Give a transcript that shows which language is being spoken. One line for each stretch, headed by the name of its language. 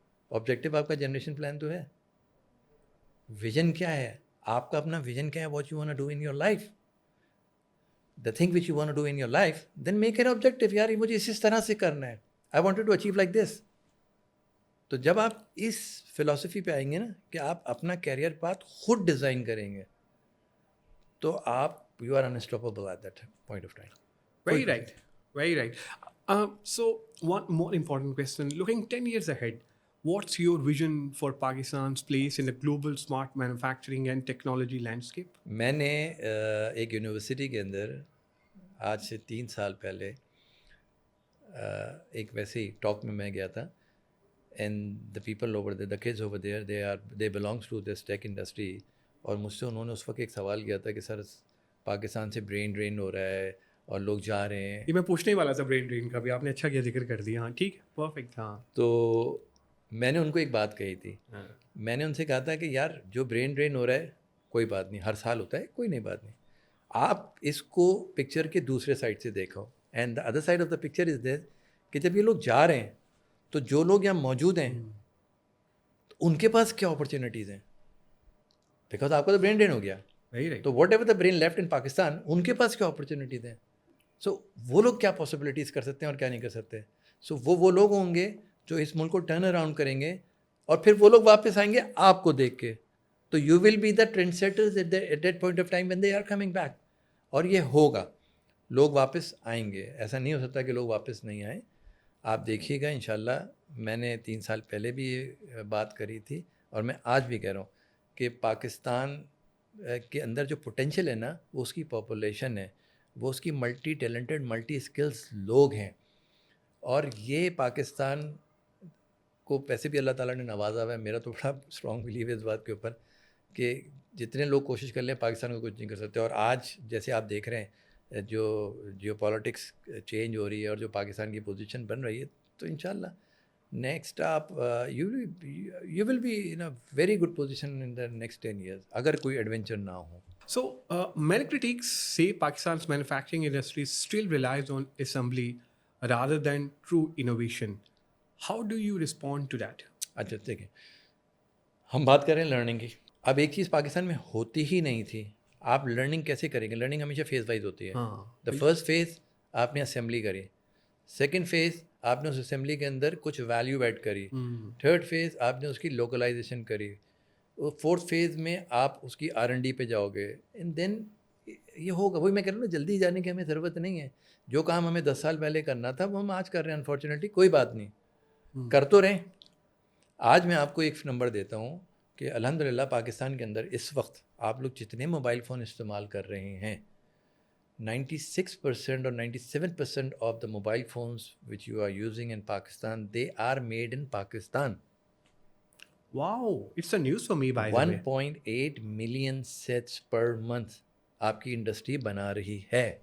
Urdu: Objective آپ کا generation plan تو ہے. ویژن کیا ہے
English: آپ کا, اپنا ویژن کیا ہے, what you want to do in your life, the thing which you want to do in your life, then make an objective.
Urdu: یار مجھے اس طرح سے کرنا ہے,
English: I wanted to achieve like this.
Urdu: تو جب آپ اس فلاسفی پہ آئیں گے نا کہ آپ اپنا کیریئر پاتھ خود ڈیزائن کریں گے, تو آپ
English: You are unstoppable at that point of time. Very right. Very right. So, one more important question. Looking 10 years ahead, what's your vision for Pakistan's place in the global smart manufacturing and technology landscape?
Urdu: میں نے ایک university کے اندر آج سے 3 سال پہلے ایک ویسے ہی ٹاک میں گیا تھا,
English: And the people over there, the kids over there, they belongs to this tech industry.
Urdu: اور مجھ سے انہوں نے اس وقت ایک سوال کیا تھا کہ سر پاکستان سے برین ڈرین ہو رہا ہے اور لوگ جا رہے ہیں. یہ میں پوچھنے ہی والا تھا برین ڈرین کا بھی, آپ نے اچھا کیا ذکر کر دیا. ہاں ٹھیک ہے, پرفیکٹ. ہاں تو میں نے ان کو ایک بات کہی تھی, میں نے ان سے کہا تھا کہ یار جو برین ڈرین ہو رہا ہے کوئی بات نہیں, ہر سال ہوتا ہے, کوئی نہیں بات نہیں. آپ اس کو پکچر کے دوسرے سائڈ سے دیکھو,
English: and the other side of the picture is this
Urdu: کہ جب یہ لوگ جا رہے ہیں تو جو لوگ یہاں موجود ہیں تو ان کے پاس کیا اپرچونیٹیز ہیں, بیکاز آپ کا تو برین ڈرین ہو گیا. تو
English: whatever the brain left in Pakistan,
Urdu: ان کے پاس کیا اپرچونیٹیز ہیں. سو وہ لوگ کیا پاسبلٹیز کر سکتے ہیں اور کیا نہیں کر سکتے. سو وہ لوگ ہوں گے جو اس ملک کو ٹرن اراؤنڈ کریں گے, اور پھر وہ لوگ واپس آئیں گے آپ کو دیکھ کے.
English: تو you will be the trendsetters at that point of time when they are coming back.
Urdu: اور یہ ہوگا, لوگ واپس آئیں گے. ایسا نہیں ہو سکتا کہ لوگ واپس نہیں آئیں. آپ دیکھیے گا انشاءاللہ. میں نے 3 سال پہلے بھی یہ بات کری تھی, اور میں آج بھی کہہ رہا ہوں کہ پاکستان کے اندر جو پوٹینشیل ہے نا, وہ اس کی پاپولیشن ہے, وہ اس کی ملٹی ٹیلنٹڈ ملٹی اسکلس لوگ ہیں. اور یہ پاکستان کو پیسے بھی اللہ تعالیٰ نے نوازا ہوا ہے. میرا تو بڑا اسٹرانگ بلیو ہے اس بات کے اوپر کہ جتنے لوگ کوشش کر لیں پاکستان کو کچھ نہیں کر سکتے. اور آج جیسے آپ دیکھ رہے ہیں جو جیو پالیٹکس چینج ہو رہی ہے اور جو پاکستان کی پوزیشن بن رہی ہے, تو انشاءاللہ نیکسٹ آپ
English: you will be in a very good position in the next 10 years
Urdu: اگر کوئی ایڈونچر نہ ہو.
English: So, many critics say Pakistan's manufacturing industry still relies on assembly rather than true innovation. How do you respond to that?
Urdu: اچھا دیکھیں, ہم بات کریں learning کی. اب ایک چیز پاکستان میں ہوتی ہی نہیں تھی. آپ لرننگ کیسے کریں گے؟ لرننگ ہمیشہ فیز وائز ہوتی ہے. دا فرسٹ فیز آپ نے اسمبلی کری, سیکنڈ فیز آپ نے اس اسمبلی کے اندر کچھ ویلیو ایڈ کری, تھرڈ فیز آپ نے اس کی لوکلائزیشن کری, فورتھ فیز میں آپ اس کی R&D پہ جاؤ گے, اینڈ دین یہ ہوگا. وہی میں کہہ رہا ہوں نا, جلدی جانے کی ہمیں ضرورت نہیں ہے. جو کام ہمیں 10 سال پہلے کرنا تھا وہ ہم آج کر رہے ہیں. انفارچونیٹلی کوئی بات نہیں, کر تو رہیں. آج میں آپ کو ایک نمبر دیتا ہوں کہ الحمدللہ پاکستان کے اندر اس وقت آپ لوگ جتنے موبائل فون استعمال کر رہے ہیں, 96% اور 97%
English: of the mobile phones which you are using in Pakistan,
Urdu: they are made in Pakistan.
English: Wow, it's a news for me, by the way. 1.8 million sets per month
Urdu: آپ کی انڈسٹری بنا رہی ہے.